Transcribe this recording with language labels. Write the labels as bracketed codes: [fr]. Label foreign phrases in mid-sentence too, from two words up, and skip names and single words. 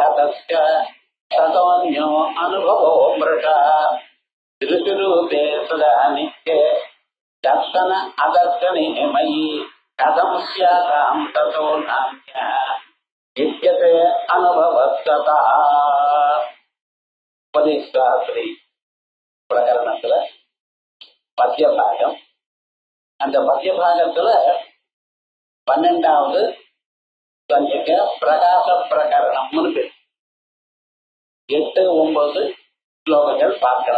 [sa] तस्य ततोऽन्यो अनुभवो मृषः दृष्टिरूपे सदा नित्ये दर्शन अदर्शने मयि कथं स्यातां ततो नान्यः विद्यते अनुभवस्ततः उपदेशशास्त्री [ta] பிரகரணத்துல பத்திய பாகம். அந்த பத்திய பாகத்துல 12வது சந்திக்க பிரகாச பிரகரணம்னு பேர். 8, 9 ஸ்லோகங்கள் பார்க்கணும்.